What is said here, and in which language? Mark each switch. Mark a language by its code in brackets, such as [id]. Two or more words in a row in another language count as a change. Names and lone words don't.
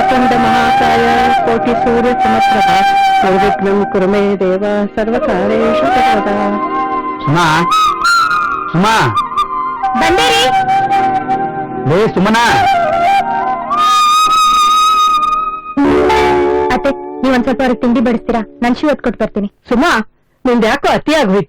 [sa] वक्रतुंड महाकाय कोटि सूर्य समप्रभा निर्विघ्नं कुरु मे देव सर्वकार्येषु सर्वदा. [kn] ಸುಮಾ ಸುಮಾ ಬಂದೇರಿ. ಲೇ ಸುಮನಾ. ಅತ್ತೆ, ನೀವೊಂದ್ ಸ್ವಲ್ಪ ಅವ್ರಿಗೆ ತಿಂಡಿ ಬಡಿಸ್ತೀರಾ? ನಾನು ಶೂ ಎತ್ಕೊಟ್ಟು ಬರ್ತೀನಿ. ಸುಮಾ, ನಿಂದ ಯಾಕೋ ಅತಿ ಆಗೋಯ್ತು.